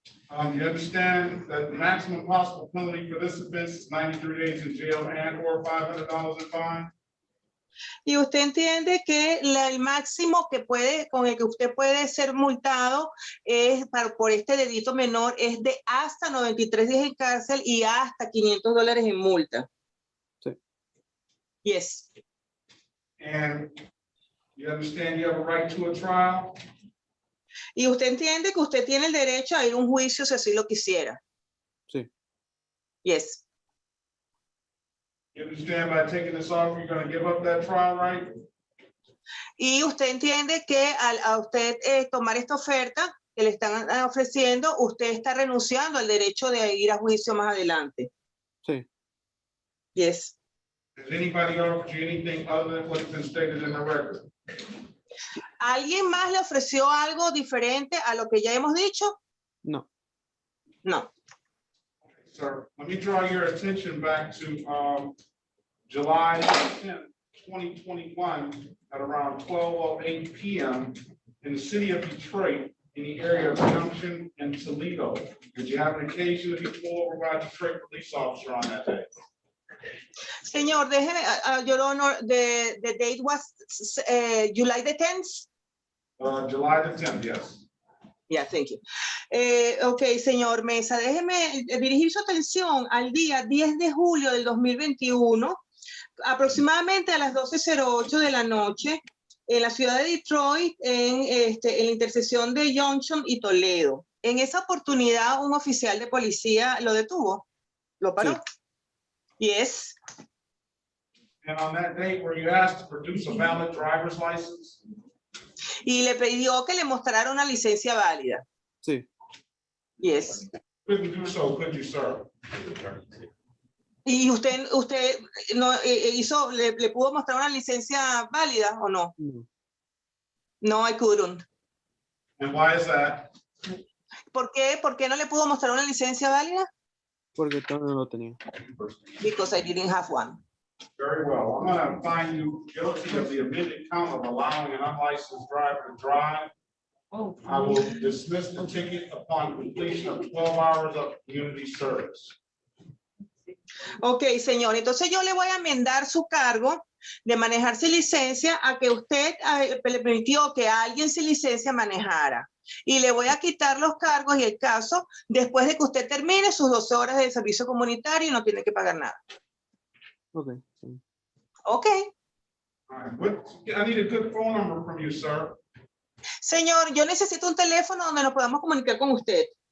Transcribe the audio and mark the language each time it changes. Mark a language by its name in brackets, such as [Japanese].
[English] You understand that the maximum possible penalty for this offense is 93 days in jail and or $500 in fine? [Spanish] Y usted entiende que el máximo con el que usted puede ser multado por este delito menor es de hasta 93 días en cárcel y hasta $500 en multa. Sí. [English] Yes. And you understand you have a right to a trial? [Spanish] Y usted entiende que usted tiene el derecho a ir a un juicio si así lo quisiera. Sí. [English] Yes. You understand by taking this offer, you're gonna give up that trial right? [Spanish] Y usted entiende que a usted tomar esta oferta que le están ofreciendo, usted está renunciando al derecho de ir a juicio más adelante. Sí. [English] Yes. Has anybody offered you anything other than what's been stated in the record? [Spanish] ¿Alguien más le ofreció algo diferente a lo que ya hemos dicho? No. [English] No. Sir, let me draw your attention back to July 10th, 2021 at around 12:08 p.m. in the city of Detroit in the area of Junction and Toledo. Did you have an occasion to be pulled over by a Detroit police officer on that day? [Spanish] Señor, déjeme, [English] Your Honor, the date was July the 10th? July the 10th, yes. Yeah, thank you. [Spanish] Ok, señor Mesa, déjeme dirigir su atención al día 10 de julio del 2021, aproximadamente a las 12:08 de la noche, en la ciudad de Detroit, en la intersección de Junction y Toledo. En esa oportunidad, un oficial de policía lo detuvo. ¿Lo paró? Sí. [English] Yes. And on that date, were you asked to produce a valid driver's license? [Spanish] Y le pidió que le mostrara una licencia válida. Sí. [English] Yes. Couldn't do so, could you, sir? [Spanish] ¿Y usted no hizo, le pudo mostrar una licencia válida o no? No. [English] No, I couldn't. And why is that? [Spanish] ¿Por qué? ¿Por qué no le pudo mostrar una licencia válida? Porque todavía no lo tenía. [English] Because I didn't have one. Very well. I'm gonna find you guilty of the amended count of allowing an unlicensed driver to drive. Oh. I will dismiss the ticket upon completion of 12 hours of community service. [Spanish] Ok, señor. Entonces yo le voy a enmendar su cargo de manejar sin licencia a que usted le permitió que alguien sin licencia manejara. Y le voy a quitar los cargos y el caso después de que usted termine sus 12 horas de servicio comunitario y no tiene que pagar nada. Ok. Sí. [English] Ok. All right. I need a good phone number from you, sir. [Spanish] Señor, yo necesito un teléfono donde nos podamos comunicar con usted.